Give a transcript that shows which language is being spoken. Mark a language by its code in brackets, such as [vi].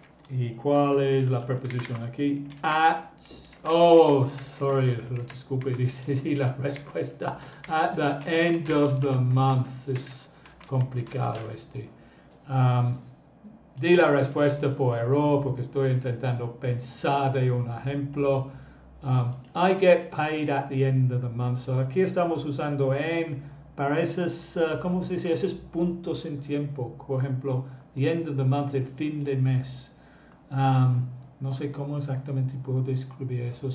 [es] ¿Y cuál es la preposición aquí? At. [en] Oh, sorry, [es] disculpe, y la respuesta. [en] At the end of the month. [es] Es complicado este. Di la respuesta por error porque estoy intentando pensar de un ejemplo. [en] I get paid at the end of the month. [es] So aquí estamos usando en para esos, ¿cómo se dice? Esos puntos en tiempo. Por ejemplo, [en] the end of the month, [es] el fin de mes. No sé cómo exactamente puedo describir eso.